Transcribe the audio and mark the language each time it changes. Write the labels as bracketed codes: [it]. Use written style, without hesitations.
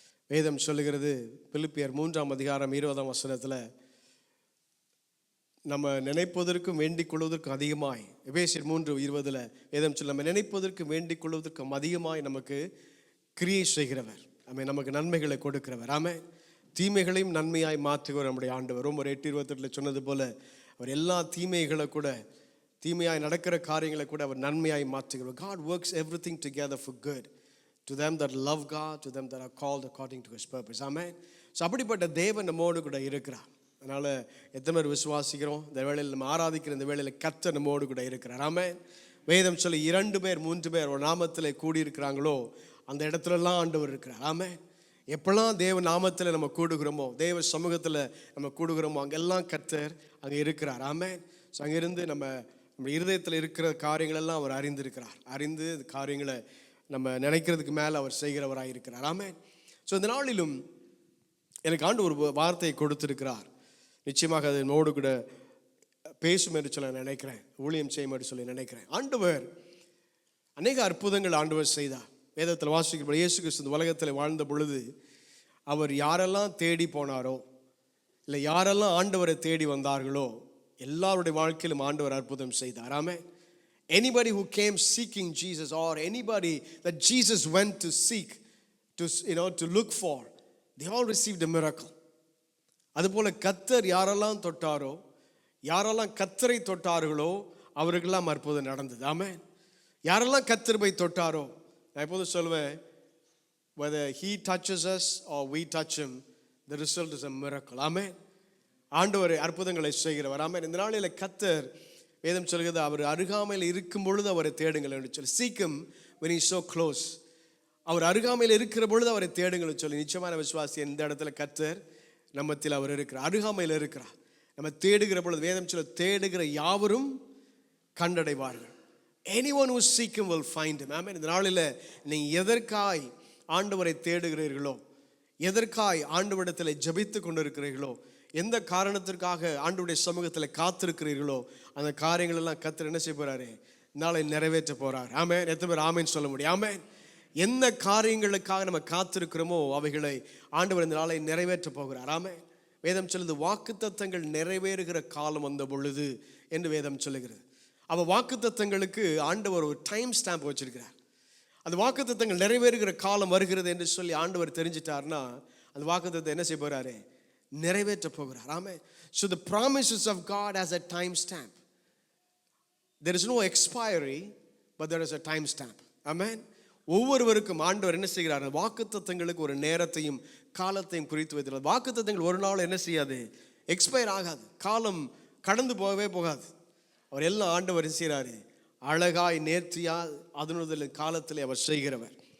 [ta] வேதம் சொல்லுகிறது, பிலிப்பியர் 3:20 நம்ம நினைப்பதற்கும் வேண்டிக் கொள்வதற்கும் அதிகமாய், எபேசியர் 3:20 வேதம் சொல்ல, நம்ம நினைப்பதற்கும் வேண்டிக் கொள்வதற்கும் அதிகமாய் நமக்கு கிரியை செய்கிறவர். நமக்கு நன்மைகளை கொடுக்கிறவர். தீமைகளையும் நன்மையாய் மாற்றுகிறவர் நம்முடைய ஆண்டவர். ரோமர் 8:28 சொன்னது போல, அவர் எல்லா தீமைகளை கூட, தீமையாய் நடக்கிற காரியங்களை கூட அவர் நன்மையாய் மாற்றுகிறவர். [en] God works everything together for good to them that love God, to them that are called according to his purpose. Amen. [ta] So அப்படிப்பட்ட தேவன் நம்மோடு கூட இருக்கிறார். அதனால் எத்தனை பேர் விசுவாசிக்கிறோம்? இந்த வேளையில் நம்ம ஆராதிக்கிற இந்த வேளையில் கர்த்தர் நம்மோடு கூட இருக்கிறார். ஆமென். வேதம் சொல்லி 2 பேர் 3 பேர் ஒரு நாமத்தில் கூடியிருக்கிறாங்களோ அந்த இடத்துலலாம் ஆண்டவர் இருக்கிறார். ஆமென். எப்பெல்லாம் தேவ நாமத்தில் நம்ம கூடுகிறோமோ, தேவ சமூகத்தில் நம்ம கூடுகிறோமோ, அங்கெல்லாம் கர்த்தர் அங்கே இருக்கிறார். ஆமென். ஸோ அங்கிருந்து நம்ம இருதயத்தில் இருக்கிற காரியங்களெல்லாம் அவர் அறிந்திருக்கிறார். அறிந்து காரியங்களை நம்ம நினைக்கிறதுக்கு மேலே அவர் செய்கிறவராக இருக்கிறார். ஆமென். ஸோ இந்த நாளிலும் எனக்கு ஆண்டு ஒரு வார்த்தையை கொடுத்திருக்கிறார். நிச்சயமாக அது என்னோடு கூட பேசும் என்று சொல்ல நினைக்கிறேன், ஊழியம் செய்யும் என்று சொல்லி நினைக்கிறேன். ஆண்டவர் அநேக அற்புதங்கள் ஆண்டவர் செய்தார். வேதத்தில் வாசிக்கிற இயேசு கிறிஸ்து இந்த உலகத்தில் வாழ்ந்த பொழுது அவர் யாரெல்லாம் தேடி போனாரோ, இல்லை யாரெல்லாம் ஆண்டவரை தேடி வந்தார்களோ, எல்லாருடைய வாழ்க்கையிலும் ஆண்டவர் அற்புதம் செய்தார். ஆமென். [en] Anybody who came seeking Jesus, or anybody that Jesus went to seek, to look for, they all received a miracle. [ta] அதுபோல கர்த்தர் யாரெல்லாம் தொட்டாரோ, யாரெல்லாம் கர்த்தரை தொட்டார்களோ அவருக்கெல்லாம் அற்புதம் நடந்தது. ஆமென். யாரெல்லாம் கர்த்தர் போய் தொட்டாரோ, நான் எப்போதும் சொல்லுவேன், [en] whether he touches us or we touch him, the result is a miracle. [ta] ஆமென். ஆண்டவர் அற்புதங்களை செய்கிறவர். ஆமென். இந்த நாளில் கர்த்தர், வேதம் சொல்கிறது, அவர் அருகாமையில் இருக்கும் பொழுது அவரை தேடுங்கள் என்று சொல்லி, [en] seek him when he is so close. [ta] அவர் அருகாமையில் இருக்கிற பொழுது அவரை தேடுங்கள் சொல்லி, நிச்சயமான விசுவாசி இந்த இடத்துல கர்த்தர் நம்மத்தில் அவர் இருக்கிறார், அருகாமையில் இருக்கிறார். நம்ம தேடுகிற பொழுது வேதம் சொல்ல, தேடுகிற யாவரும் கண்டடைவார்கள். [en] anyone who seek him will find him. [ta] ஆமென். இந்த நாளில் நீங்கள் எதற்காய் ஆண்டவரை தேடுகிறீர்களோ, எதற்காய் ஆண்டவரிடத்தில் ஜெபித்து கொண்டிருக்கிறீர்களோ, எந்த காரணத்திற்காக ஆண்டவருடைய சமூகத்தில் காத்திருக்கிறீர்களோ, அந்த காரியங்கள் எல்லாம் கர்த்தர் என்ன செய்ய போறாரு? நாளை நிறைவேற்ற போறார். ஆமென். எத்தனை பேர் ஆமென் சொல்ல முடியும்? ஆமென். எந்த காரியங்களுக்காக நம்ம காத்திருக்கிறோமோ அவைகளை ஆண்டவர் இந்த நாளை நிறைவேற்ற போகிறார். ஆமென். வேதம் சொல்லுது, வாக்குத்தத்தங்கள் நிறைவேறுகிற காலம் வந்த பொழுது என்று வேதம் சொல்லுகிறது. அவ வாக்குத்தத்தங்களுக்கு ஆண்டவர் ஒரு டைம் ஸ்டாம்ப் வச்சிருக்கிறார். அந்த வாக்குத்தத்தங்கள் நிறைவேறுகிற காலம் வருகிறது என்று சொல்லி ஆண்டவர் தெரிஞ்சிட்டார்னா அந்த வாக்குத்தத்தத்தை என்ன செய்ய போறாரு? நிறைவேற்ற போகிறார். ஆமென். [en] So the promises of God has a time stamp. There is no expiry, but there is a time stamp. Amen. [ta] ஒவ்வொருவருக்கும் ஆண்டவர் என்ன செய்கிறார்? வாக்குத்தத்தங்களுக்கு ஒரு நேரத்தையும் காலத்தையும் குறித்து வைத்திருக்கிறார். வாக்குத்தத்தங்கள் ஒரு நாள் என்ன செய்யாது? எக்ஸ்பயர் ஆகாது. காலம் கடந்து போகவே போகாது. அவர் எல்லாம் ஆண்டவர் என்ன செய்கிறாரு? அழகாய் நேர்த்தியா அதனுடைய காலத்தில் அவர் செய்கிறவர்.